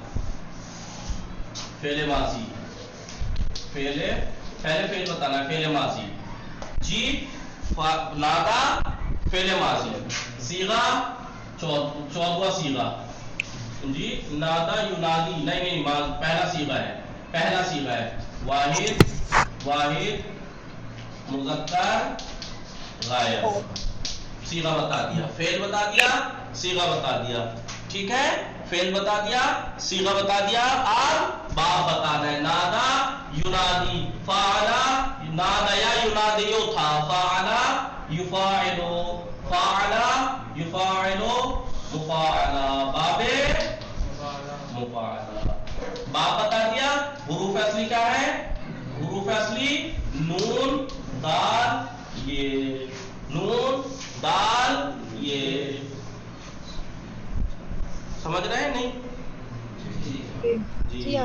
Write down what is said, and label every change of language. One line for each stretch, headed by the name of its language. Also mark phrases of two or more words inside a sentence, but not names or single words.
Arabic: فعل ماضي,
Hindi: पहले फेल बताना है,
Arabic: فعل ماضي
Hindi: जी,
Arabic: نادى فعل ماضي,
Hindi: सीगा चौदवा सीगा जी,
Arabic: نادى ينادي,
Hindi: नहीं पहला सीगा है, पहला सीगा है,
Arabic: واحد، واحد مذكر غائب.
Hindi: सीगा बता दिया, फेल बता दिया, सीगा बता दिया। ठीक है, फेल बता दिया, सीगा बता दिया, अब बाब बताना है।
Arabic: نادى ينادي، فاعَلَ، ناداه يناديه था, فاعَلَ يُفاعِلُ، فاعَلَ يُفاعِلُ، مُفاعَلة، باب مُفاعَلة.
Hindi: बाब बता दिया। हुरूफ असली क्या है? हुरूफ असली नून दाल ये, नून दाल ये, समझ रहे हैं नहीं? जी।